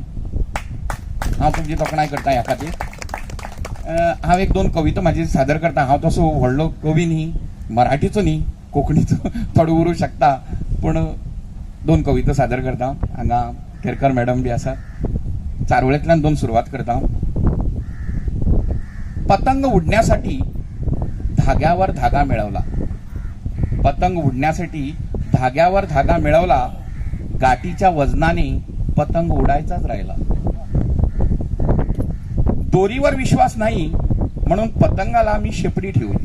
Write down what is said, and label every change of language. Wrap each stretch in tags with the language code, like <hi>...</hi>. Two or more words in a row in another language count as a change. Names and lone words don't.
<kok>हांव तुमची तोखणाय करता ह्या खातीर. हांव एक दोन कविता म्हाजी सादर करता. हांव तसो व्हडलो कवी न्ही, मराठीचो न्ही, कोंकणीचो थोडो उरूं शकता, पूण 2 कविता सादर करता. हांगा केरकर मॅडम बी आसात. चारवळेंतल्यान 2 सुरवात करता.</kok> <mr>पतंग उडण्यासाठी धाग्यावर धागा मिळवला. पतंग उडण्यासाठी धाग्यावर धागा मिळवला. गाठीच्या वजनाने पतंग उडायचाच राहिला. दोरीवर विश्वास नाही म्हणून पतंगाला मी शेपडी ठेवली.</mr>